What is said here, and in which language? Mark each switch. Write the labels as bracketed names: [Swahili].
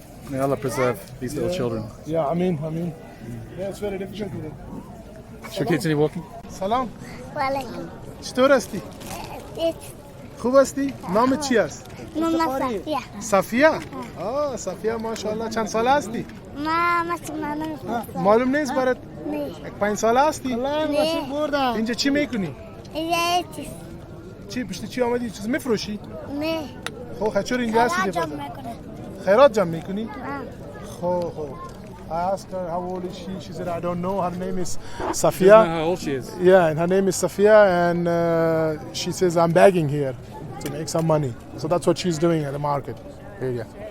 [English] May Allah preserve these little children. Yeah, I mean. Yeah, it's very difficult. Should we continue walking? [Persian] سلام. وعلیکم. چطور هستی؟ خوب هستی؟ نامت چی است؟ نام صفیه. صفیه؟ صفیه ماشاءالله. چند ساله هستی؟ ما معلوم نیست برات؟ نه. 5 ساله هستی؟ نه. اینجا چی میکنی؟ اینجا چیز. چی پشت چی آمدی چیز میفروشی؟ نه خب چرا اینجا هستی که خراجم پس؟ میکنه خیرات جمع میکنی؟ خب [English] I asked her how old is she. She said I don't know. Her name is Safia. how old she is. Yeah, and her name is Safia, and she says I'm begging here to make some money. So that's what she's doing at the market area.